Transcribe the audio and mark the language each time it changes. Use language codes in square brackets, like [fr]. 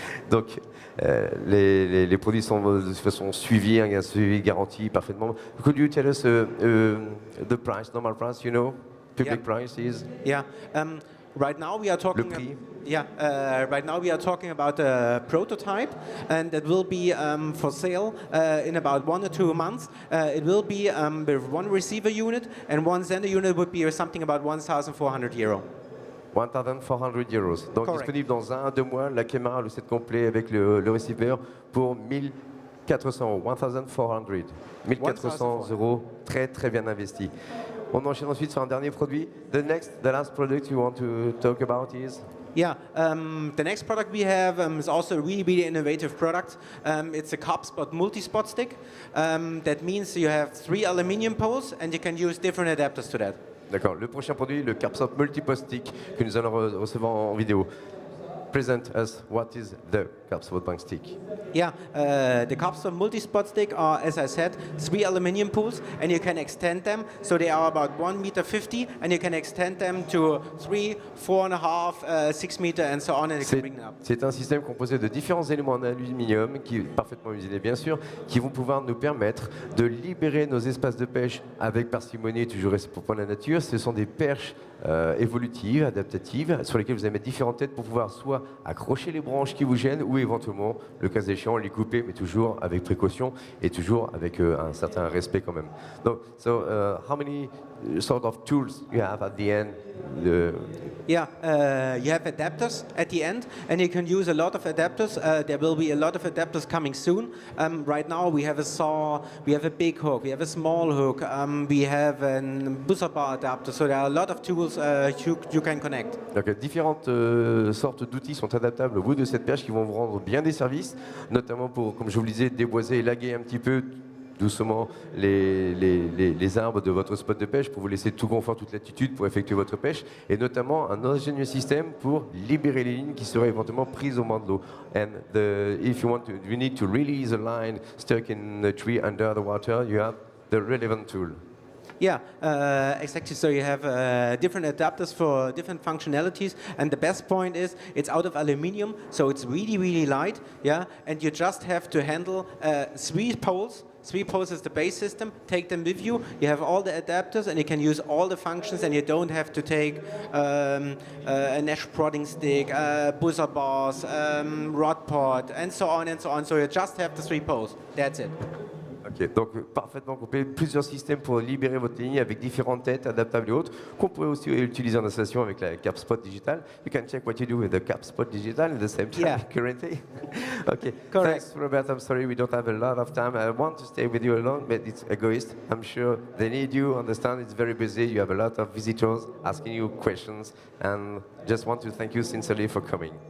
[fr] Donc, les produits sont de toute façon suivis, un suivi garanti parfaitement. [en] Could you tell us the price, normal price, you know, public price is? Yeah. Right now we are talking. [fr] Le prix. [en] Right now we are talking about a prototype, and it will be for sale in about 1 or 2 months. It will be with one receiver unit, and one sender unit would be something about €1,400. 1,400 euros. Donc Correct. [fr] Disponible dans 1 à 2 mois, la caméra, le set complet avec le receiver pour 1,400 €. 1,400. 1,400 €, très très bien investi. On enchaîne ensuite sur un dernier produit. [en] The last product you want to talk about is? Yeah, the next product we have is also a really, really innovative product. It's a CarpSpot multi-spot stick. That means you have 3 aluminum poles and you can use different adapters to that. [fr] D'accord. Le prochain produit, le CarpSpot multi-post stick que nous allons recevoir en vidéo. [en] Present us what is the CarpSpot bank stick. Yeah, the CarpSpot multi-spot stick are, as I said, 3 aluminum pools, and you can extend them. So they are about 1,50 m, and you can extend them to 3, 4.5, 6 meters, and so on, and you can bring them up. [fr] C'est un système composé de différents éléments en aluminium, qui est parfaitement usinés bien sûr, qui vont pouvoir nous permettre de libérer nos espaces de pêche avec parcimonie, toujours respect pour la nature. Ce sont des perches évolutives, adaptatives, sur lesquelles vous allez mettre différentes têtes pour pouvoir soit accrocher les branches qui vous gênent ou éventuellement, le cas échéant, les couper, mais toujours avec précaution et toujours avec un certain respect quand même. [en] Donc, how many sort of tools you have at the end? Yeah, you have adapters at the end, and you can use a lot of adapters. There will be a lot of adapters coming soon. Right now we have a saw, we have a big hook, we have a small hook, we have a buzzer bar adapter, so there are a lot of tools you can connect. Donc, différentes sortes d'outils sont adaptables au bout de cette perche qui vont vous rendre bien des services, notamment pour, comme je vous le disais, déboiser et laguer un petit peu doucement les arbres de votre spot de pêche pour vous laisser tout confort, toute latitude pour effectuer votre pêche, et notamment un ingénieux système pour libérer les lignes qui seraient éventuellement prises au moins de l'eau. And if you need to release a line stuck in a tree under the water, you have the relevant tool. Yeah, exactly. So you have different adapters for different functionalities, and the best point is it's out of aluminium, so it's really, really light. Yeah, and you just have to handle 3 poles. 3 poles is the base system. Take them with you. You have all the adapters, and you can use all the functions, and you don't have to take a Nash prodding stick, buzzer bars, rod pod, and so on and so on. So you just have the 3 poles. That's it. [fr] Ok, donc parfaitement complet, plusieurs systèmes pour libérer votre ligne avec différentes têtes adaptables et autres, qu'on pourrait aussi utiliser en installation avec la CapSpot Digital. [en] You can check what you do with the CapSpot Digital at the same time currently. Okay, Correct. Thanks Robert, I'm sorry we don't have a lot of time. I want to stay with you alone, but it's egoist. I'm sure they need you, understand it's very busy, you have a lot of visitors asking you questions, and just want to thank you sincerely for coming.